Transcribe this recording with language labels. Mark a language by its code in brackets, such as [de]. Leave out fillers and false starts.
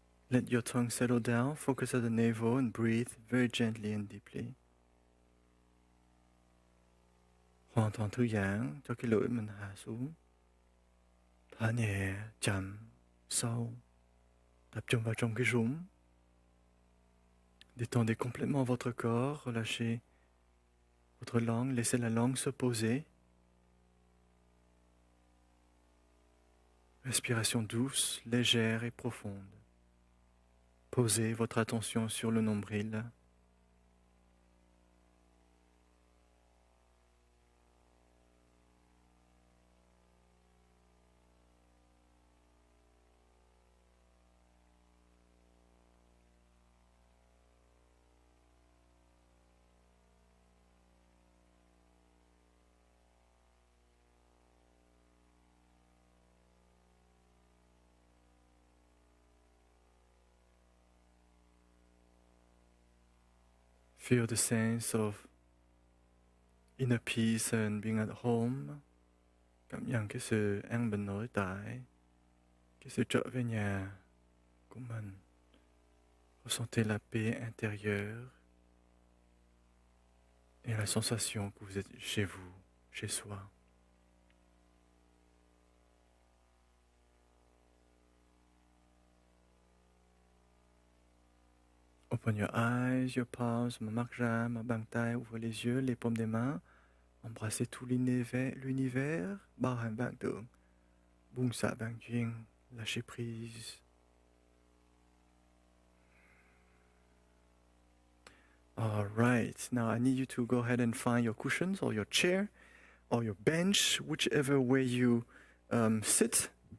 [en] Let your tongue settle down, focus at the navel and breathe very gently and deeply. [vi] Hoàn toàn thư giãn cho cái lưỡi mình hạ xuống. Thở nhẹ, chậm, sâu. Tập trung vào trong cái rốn. [fr] Détendez complètement votre corps, relâchez votre langue, laissez la langue se poser. Respiration douce, légère et profonde. Posez votre attention sur le nombril. [en] Feel the sense of inner peace and being at home. [vi] Cảm nhận cái sự an bình nội tại cái sự trở về nhà của mình. [fr] Ressentez la paix intérieure et la sensation que vous êtes chez vous, chez soi. [en] Open your eyes, your palms, ma marque jambe, ma bang tai, [fr] ouvrez les yeux, les paumes des mains. Embrassez tout l'univers. [vi] Bao hàm vạn tượng. Buông xả vạn duyên, [fr] lâchez prise. [en] All right, now I need you to go ahead and find your cushions or your chair or your bench, whichever way you sit.